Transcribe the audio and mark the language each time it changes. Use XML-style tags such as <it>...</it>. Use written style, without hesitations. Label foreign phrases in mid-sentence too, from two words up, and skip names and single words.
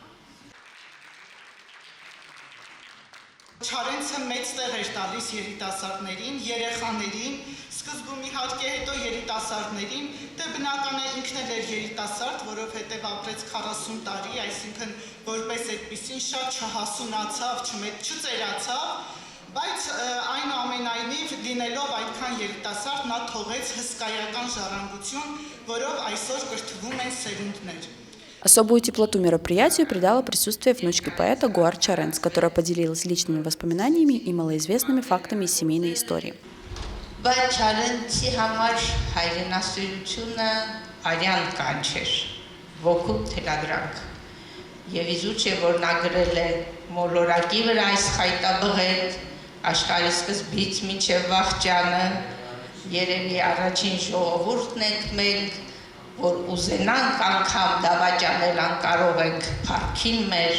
<hy>Չարենցը մեծ տեղ էր տալիս երիտասարդներին, երեխաներին, սկզբում իհարկե հետո երիտասարդներին, դե բնական է ինքն էլ էր երիտասարդ, որովհետև ապրեց 40 տարի, այսինքն որպես այդպիսին շատ չհասունացավ, չծերացավ, բայց այնուամենայնիվ լինելով այդքան երիտասարդ նա թողեց հսկայական ժառանգություն, որով այսօր կրթվում են սերունդներ։</hy> <ru>Особую теплоту мероприятию придало присутствие внучки поэта Гуар Чаренц, которая поделилась личными воспоминаниями и малоизвестными фактами из семейной истории.</ru> <hy>Բայց Չարենցի համար հայրենասիրությունը արյան կանչ էր, ոգու թելադրանք։ Եվ իզուր չէ, որ նա գրել է մոլորակի վրա այս խայտաբղետ, աշխարհի սկզբից մինչև վախճանը, երևի առաջին ժողովուրդն ենք մենք, որ ուզենանք անգամ դավաճանել անկարող ենք փառքին մեր</hy>